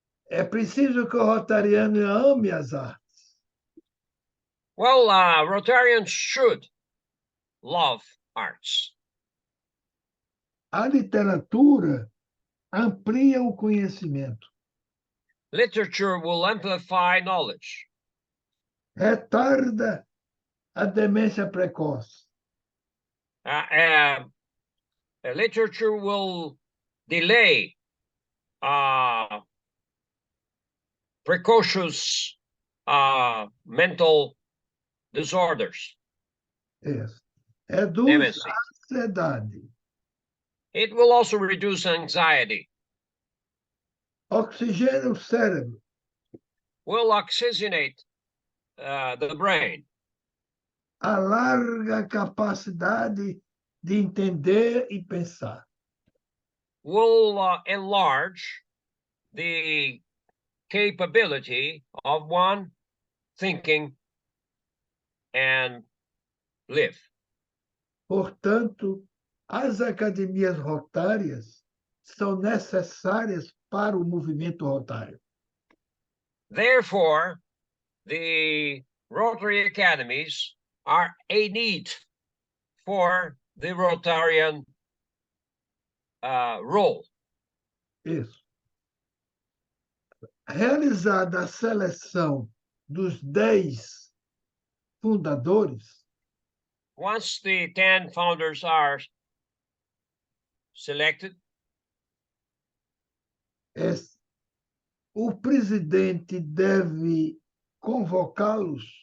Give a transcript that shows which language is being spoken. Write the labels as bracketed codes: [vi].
[pt] É preciso que o rotariano ame as artes. [en] Well, Rotarians should love arts. [pt] A literatura amplia o conhecimento. [en] Literature will amplify knowledge. [pt] Retarda a demência precoce. [en] Literature will delay precocious mental disorders. [pt] Yes. Reduz a ansiedade. [en] It will also reduce anxiety. [pt] Oxigena o cérebro. [en] Will oxygenate the brain. [pt] Alarga a capacidade de entender e pensar. [en] Will enlarge the capability of one thinking and live. [pt] Portanto, as academias rotárias são necessárias para o movimento rotário. [en] Therefore, the Rotary Academies are a need for the Rotarian role. [pt] Isso. Realizada a seleção dos 10 fundadores, [en] once the 10 founders are selected, [pt] O presidente deve convocá-los?